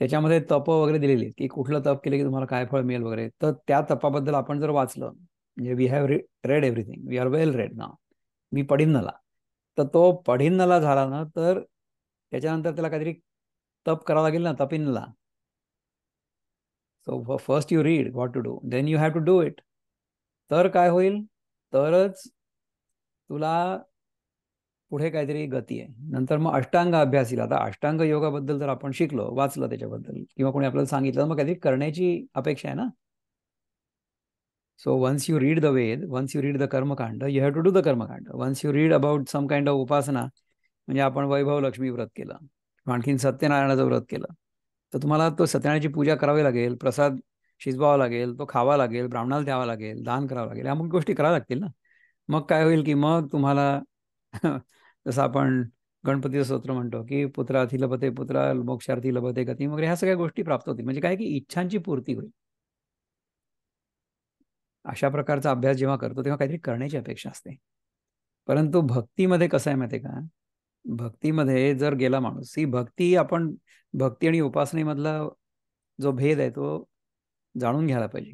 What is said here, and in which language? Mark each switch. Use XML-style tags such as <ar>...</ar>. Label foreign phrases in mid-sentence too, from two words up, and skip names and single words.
<mr>त्याच्यामध्ये तप वगैरे दिलेली आहेत की कुठलं तप केलं की तुम्हाला काय फळ मिळेल वगैरे. तर त्या तपाबद्दल आपण जर वाचलं, म्हणजे</mr> <en>We have read everything, we are well read</en> <mr>ना, मी पढिन्नला, तर तो पढिन्नला झाला ना तर त्याच्यानंतर त्याला काहीतरी तप करावं लागेल ना, तपिन्नला.</mr> <en>So first you read what to do, then you have to do it.</en> <mr>तर काय होईल, तरच तुला पुढे काहीतरी गती आहे. नंतर मग अष्टांग अभ्यास येईल. आता अष्टांग योगाबद्दल जर आपण शिकलो, वाचलं त्याच्याबद्दल, किंवा कोणी आपल्याला सांगितलं, मग काहीतरी करण्याची अपेक्षा आहे ना.</mr> <en>So once you read the Ved, once you read the Karma Kanda, you have to do the Karma Kanda. Once you read about some kind of upasana,</en> <mr>म्हणजे आपण वैभव लक्ष्मी व्रत केलं, आणखीन सत्यनारायणाचं व्रत केलं, तर तुम्हाला तो सत्यनारायणाची पूजा करावी लागेल, प्रसाद शिजवावा लागेल, तो खावा लागेल, ब्राह्मणाला द्यावा लागेल, दान करावं लागेल, अमुक गोष्टी कराव्या लागतील ना. मग काय होईल की मग तुम्हाला जसं आपण गणपतीचं स्तोत्र म्हणतो की</mr> <sa>पुत्रार्थी लभते पुत्रा, मोक्षार्थी लभते गती</sa> <mr>वगैरे, ह्या सगळ्या गोष्टी प्राप्त होतील. म्हणजे काय की इच्छांची पूर्ती होईल. अशा प्रकारचा अभ्यास जेव्हा करतो तेव्हा काहीतरी करण्याची अपेक्षा असते. परंतु भक्तीमध्ये कसं आहे माहिती आहे का, भक्तीमध्ये जर गेला माणूस, ही भक्ती, आपण भक्ती आणि उपासनेमधला जो भेद आहे तो जाणून घ्यायला पाहिजे.</mr>